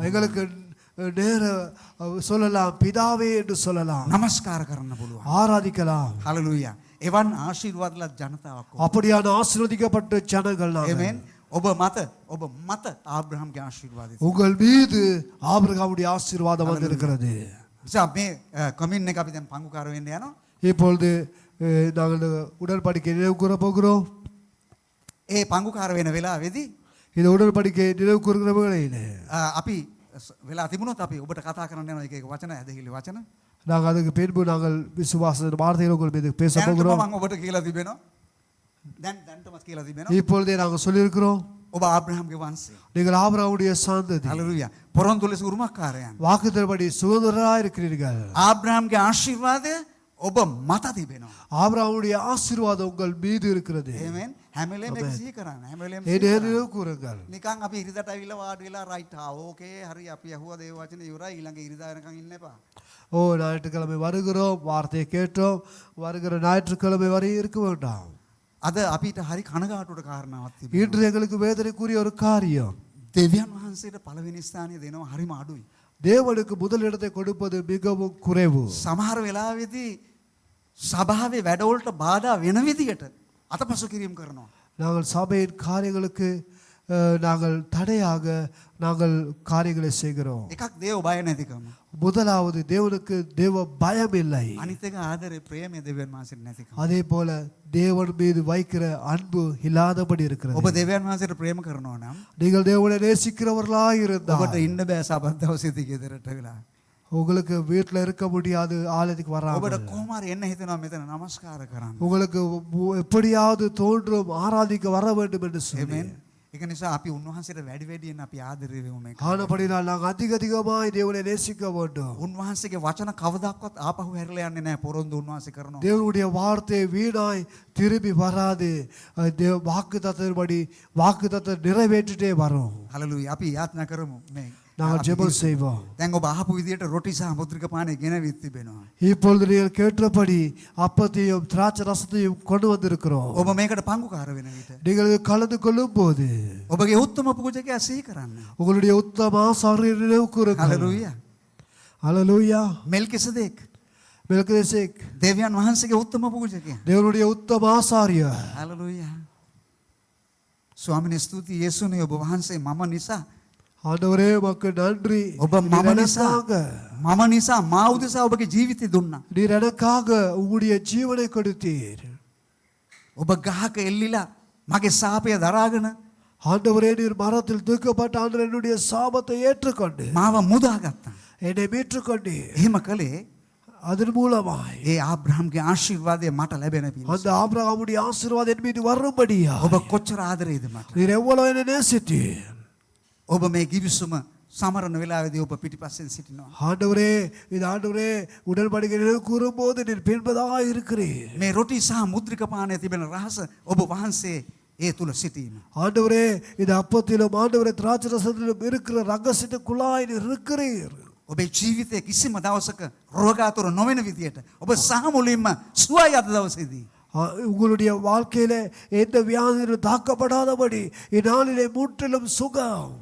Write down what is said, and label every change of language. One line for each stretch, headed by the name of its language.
Tamil: எங்களுக்கு நேர சொல்லலாம், பிதாவே என்று சொல்லலாம்,
Sinhala: නමස්කාර කරන්න පුළුවන්.
Tamil: ஆராதிக்கலாம்.
Sinhala: හලෙලූයා. එවන් ආශිර්වාදලත් ජනතාවක්.
Tamil: அப்படியான ஆசீர்வதிக்கப்பட்ட ஜனங்கள் நாங்கள்.
Sinhala: ආමෙන්. ඔබ මත ආබ්‍රහම්ගේ ආශිර්වාදය.
Tamil: உங்கள் மீது ஆபிரகாமுடைய ஆசீர்வாதம் வந்திருக்கிறது.
Sinhala: නිසා මේ කමින් එක අපි දැන් පංගුකාර වෙන්න යනවා.
Tamil: இப்பொழுது நாங்கள் உடன்படிக்கை நினைவு கூற போகிறோம்.
Sinhala: ඒ පංගුකාර වෙන වෙලාවේදී
Tamil: இந்த உடன்படிக்கை நினைவு கூறுகிற வேளையிலே
Sinhala: අපි වෙලා තිබුණොත් අපි ඔබට කතා කරන්න යනවා එක එක වචන ඇදහිලි වචන.
Tamil: நாங்கள் அதுக்கு பின்பு நாங்கள் விசுவாச வார்த்தைகள் உங்கள் மீது பேச
Sinhala: දැනටම
Tamil: போகிறோம்.
Sinhala: මම ඔබට කියලා තිබෙනවා. දැන්ටමත් කියලා තිබෙනවා.
Tamil: இப்பொழுதே நாங்கள் சொல்லியிருக்கிறோம்,
Sinhala: ඔබ ආබ්‍රහම්ගේ වංශය.
Tamil: நீங்கள் ஆபிரகாமுடைய සந்ததி,
Sinhala: හලෙලූයා. පොරොන්දු ලෙස උරුමකාරයන්.
Tamil: வாக்குத்தத்தப்படி சுதந்திரராய் இருக்கிறீர்கள்.
Sinhala: ආබ්‍රහම්ගේ ආශිර්වාදය ඔබ මත තිබෙනවා.
Tamil: ஆபிரகாமுடைய ஆசீர்வாதம் உங்கள் மீது இருக்கிறது.
Sinhala: ආමෙන්. හැම වෙලේම ඒක සිහි කරන්න. හැම වෙලේම
Tamil: ඒ நினைவு கூறுங்கள்.
Sinhala: නිකන් අපි ඉරිදට ඇවිල්ලා වාඩි වෙලා
English: right okay
Sinhala: හරි අපි අහුවා දේව වචන ඉවරයි ඊළඟ ඉරිදා වෙනකන් ඉන්න එපා.
Tamil: ஓ, ஞாயிற்றுக்கிழமை வருகிறோம், வார்த்தையை கேட்டோம், வருகிற ஞாயிற்றுக்கிழமை வரை இருக்க வேண்டாம்.
Sinhala: අද අපිට හරි කනගාටුවට කාරණාවක් තිබෙනවා.
Tamil: இன்று எங்களுக்கு வேதனைக்குரிய ஒரு காரியம்,
Sinhala: දෙවියන් වහන්සේට පළවෙනි ස්ථානය දෙනවා හරිම අඩුයි.
Tamil: தேவனுக்கு முதல் இடத்தை கொடுப்பது மிகவும் குறைவு.
Sinhala: සමහර වෙලාවෙදී සභාවේ වැඩවලට බාධා වෙන විදියට අතපසු කිරීම කරනවා.
Tamil: நாங்கள் சபையின் காரியங்களுக்கு நாங்கள் தடையாக நாங்கள் காரியங்களை செய்கிறோம்.
Sinhala: එකක් දේව බය නැතිකම.
Tamil: முதலாவது தேவனுக்கு தேவ பயம் இல்லை.
Sinhala: අනිත් එක ආදරේ ප්‍රේමය දෙවියන් වහන්සේට නැතිකම.
Tamil: அதே போல தேவன் மீது வைக்கிற அன்பு இல்லாதபடி இருக்கிறது.
Sinhala: ඔබ දෙවියන් වහන්සේට ප්‍රේම කරනවා නම්
Tamil: நீங்கள் தேவனை நேசிக்கிறவர்களாக
Sinhala: ඔබට
Tamil: இருந்தால்
Sinhala: ඉන්න බෑ සබත් දවසේදී ගෙදරට වෙලා.
Tamil: உங்களுக்கு வீட்டில் இருக்க முடியாது, ஆலயத்துக்கு
Sinhala: ඔබට
Tamil: வராமல்.
Sinhala: කොහොම හරි එන්න හිතෙනවා මෙතන নমස්කාර කරන්න.
Tamil: உங்களுக்கு எப்படியாவது தோன்றும் ஆராதிக்க வர வேண்டும் என்று சொல்லி.
Sinhala: ආමෙන්. ඒක නිසා අපි උන්වහන්සේට වැඩි වැඩියෙන් අපි ආදරය වෙමු මේක.
Tamil: ஆனபடினால் நாங்கள் அதிக அதிகமாய் தேவனை நேசிக்க வேண்டும்.
Sinhala: උන්වහන්සේගේ වචන කවදාවත් ආපහු හැරලා යන්නේ නැහැ. පොරොන්දු උන්වහන්සේ කරනවා.
Tamil: தேவனுடைய வார்த்தை வீணாய் திரும்பி வராது. தேவ வாக்குத்தத்தத்தின்படி வாக்குத்தத்தத்தை நிறைவேற்றிட்டே வரும்.
Sinhala: හලලුයි. අපි යාත්නා කරමු මේ.
Tamil: நாங்கள் ஜெபம் செய்வோம்.
Sinhala: දැන් ඔබ අහපු විදියට රොටි සහ මුද්‍රික පානය ගෙනවිත් තිබෙනවා.
Tamil: இப்பொழுது நீங்கள் கேட்டபடி அப்பத்தையும் திராட்சை ரசத்தையும் கொண்டு வந்திருக்கிறோம்.
Sinhala: ඔබ මේකට පංගුකාර වෙන විට
Tamil: நீங்கள் கலந்து கொள்ளும் போது
Sinhala: ඔබගේ උත්තම පූජකයා සිහි කරන්න.
Tamil: உங்களுடைய உத்தம ஆசாரியரை நினைவு கூறுங்கள்.
Sinhala: හලලුයා.
Tamil: ஹalleluya.
Sinhala: මෙල්කිසෙදෙක්
Tamil: மெல்கிசேதேக்
Sinhala: දෙවියන් වහන්සේගේ උත්තම පූජකයා.
Tamil: தேவனுடைய உத்தம ஆசாரியர்.
Sinhala: හලලුයා. ස්වාමිනේ ස්තුතියි යේසුනේ ඔබ වහන්සේ මම නිසා
Tamil: ஆண்டவரே உமக்கு நன்றி.
Sinhala: ඔබ මම නිසා මා උදෙසා ඔබගේ ජීවිතය දුන්නා.
Tamil: நீர் எனக்காக உங்களுடைய ஜீவனை கொடுத்தீர்.
Sinhala: ඔබ ගහක එල්ලිලා මගේ සාපය දරාගෙන
Tamil: ஆண்டவரே நீர் மரத்தில் தூக்கப்பட்ட ஆண்டவர் என்னுடைய சாபத்தை ஏற்றுக்கொண்டு
Sinhala: මාව මුදාගත්තා.
Tamil: என்னை மீட்டுக்கொண்டீர்.
Sinhala: එහෙම කළේ
Tamil: அதன் மூலமாய்
Sinhala: ඒ ආබ්‍රහම්ගේ ආශිර්වාදය මට ලැබෙන පිණිස.
Tamil: அந்த ஆபிரகாமுடைய ஆசீர்வாதம் என் மீது வரும்படியா
Sinhala: ඔබ කොච්චර ආදරේද මට.
Tamil: நீர் எவ்வளவு என்னை நேசித்தீர்.
Sinhala: ඔබ මේ ගිවිසුම සමරන වෙලාවේදී ඔබ පිටිපස්සෙන් සිටිනවා.
Tamil: ஆண்டவரே இது ஆண்டவரே உடன்படிக்கை நினைவு கூறும்போது நீர் பின்பதாக இருக்கிறீர்.
Sinhala: මේ රොටි සහ මුද්‍රික පානය තිබෙන රහස ඔබ වහන්සේ ඒ තුල සිටීම.
Tamil: ஆண்டவரே இது அப்பத்திலும் ஆண்டவரே திராட்சை ரசத்திலும் இருக்கிற ரகசியத்துக்குள்ளாய் நீர் இருக்கிறீர்.
Sinhala: ඔබේ ජීවිතයේ කිසිම දවසක රෝගාතුර නොවන විදියට ඔබ සහ මුලින්ම සුවයි අද දවසේදී.
Tamil: உங்களுடைய வாழ்க்கையில எந்த வியாதியும் தாக்கப்படாதபடி இந்நாளிலே முற்றிலும் சுகம்.